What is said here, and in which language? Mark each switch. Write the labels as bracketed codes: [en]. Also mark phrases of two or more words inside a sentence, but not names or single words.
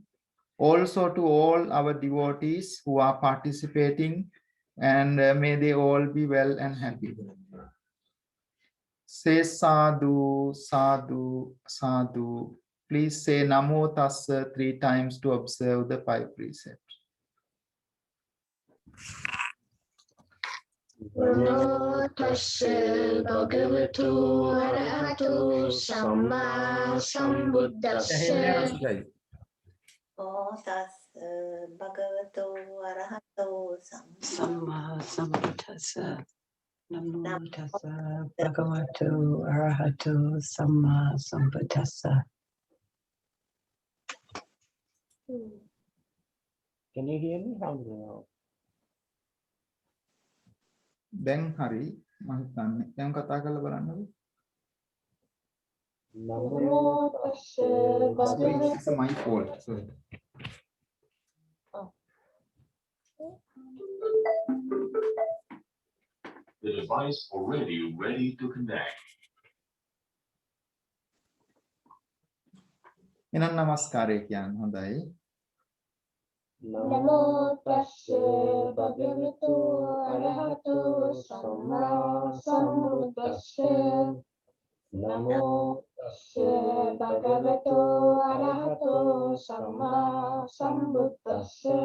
[en] Also to all our devotees who are participating, and may they all be well and happy. [pi] Say sadhu, sadhu, sadhu. [en] Please say [pi] Namo Tassa [en] 3 times to observe the 5 precepts. [pi] Namo tassa bhagavato arahato samma sambuddhassa. Namo tassa bhagavato arahato Samma sambuddhassa. Namo tassa bhagavato arahato samma sambuddhassa. [en] Can you hear me? How now? [si] Then hari මම දැන් කතා කරලා බලන්නකෝ. [pi] Namo tassa bhagavato. [en] It's my fault. Sorry. The device already ready to connect. [si] එහෙනම් නමස්කාරය කියන්න හොඳයි. [pi] Namo tassa bhagavato arahato samma sambuddhassa. Namo tassa bhagavato arahato samma sambuddhassa.